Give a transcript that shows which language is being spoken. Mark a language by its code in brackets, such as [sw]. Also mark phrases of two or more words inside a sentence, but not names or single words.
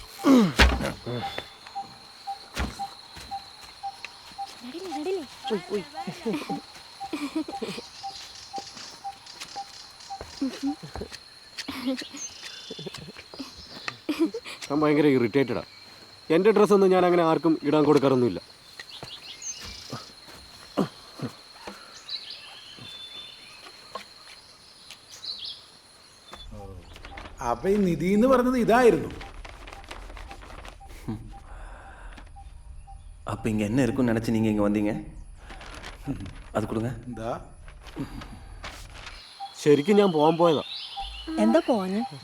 [ml] ഞാൻ ഭയങ്കര ഇറിറ്റേറ്റഡാ. എൻ്റെ ഡ്രസ്സൊന്നും ഞാൻ അങ്ങനെ ആർക്കും ഇടാൻ കൊടുക്കാറൊന്നുമില്ല. അപ്പൊ ഈ നിധി എന്ന് പറഞ്ഞത് ഇതായിരുന്നു. [ta] அப்போ இங்கே என்ன இருக்குன்னு நினச்சி நீங்கள் இங்கே வந்தீங்க? அது கொடுங்க. [ml] എന്താ ശരിക്കും ഞാൻ പോകാൻ പോയതാ. എന്താ പോവാന്?